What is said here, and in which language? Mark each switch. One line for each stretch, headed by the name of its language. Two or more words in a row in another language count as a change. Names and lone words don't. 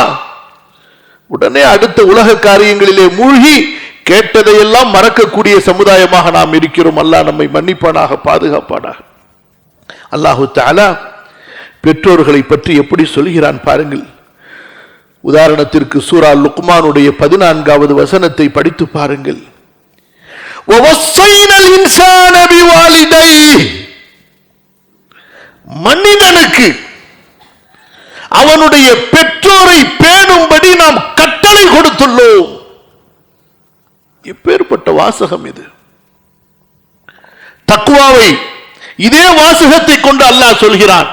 Tamil: உடனே அடுத்த உலக காரியங்களிலே மூழ்கி கேட்டதையெல்லாம் மறக்கக்கூடிய சமுதாயமாக நாம் இருக்கிறோம். அல்லாஹ் நம்மை மன்னிப்பானாக, பாதுகாப்பானாக.
Arabic: الله تعالى
Tamil: பெற்றோர்களை பற்றி எப்படி சொல்கிறான் பாருங்கள். உதாரணத்திற்கு சூரா லுக்மானுடைய 14வது வசனத்தை படித்து பாருங்கள்.
Arabic: وَوَصَّيْنَا الْإِنسَانَ بِوَالِدَيْهِ
Tamil: மனிதனுக்கு அவனுடைய பெற்றோரை பேணும்படி நாம் கட்டளை கொடுத்துள்ளோம். எப்பேற்பட்ட வாசகம் இது! தக்வாவை இதே வாசகத்தை கொண்டு அல்லாஹ் சொல்கிறான்.